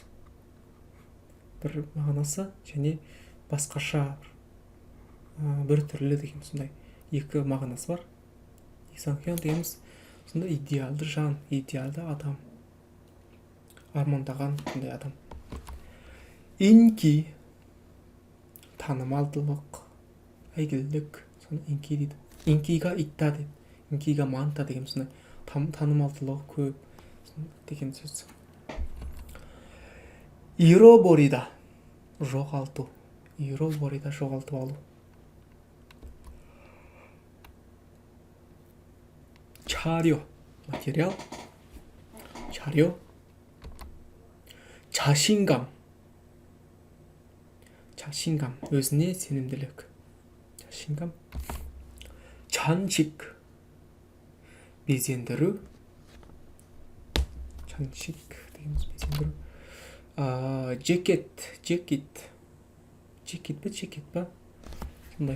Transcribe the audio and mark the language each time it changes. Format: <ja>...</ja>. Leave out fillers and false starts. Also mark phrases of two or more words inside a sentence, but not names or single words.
<kk>Бір мағынасы және басқаша бір түрлі деген сондай екі мағынасы бар. 이상현 дегеніміз сондай идеалды жан, идеалды адам, армандаған сондай адам. 인기 танымалдылық, әйгілік, соны 인기 дейді.</kk> <ko>인기가 있다</ko> <kk>дейді.</kk> <ko>인기가 많다</ko> <kk>деген сондай танымалдылығы көп деген сөз. 잃어버리다 жоғалту, 잃어버리다 жоғалтып алу. 자료 материал, 자료. 자신감 өзіне сенімділік, 자신감. 장식 безендіру, 장식 дегеніміз безендіру. жекет па сондай.</kk>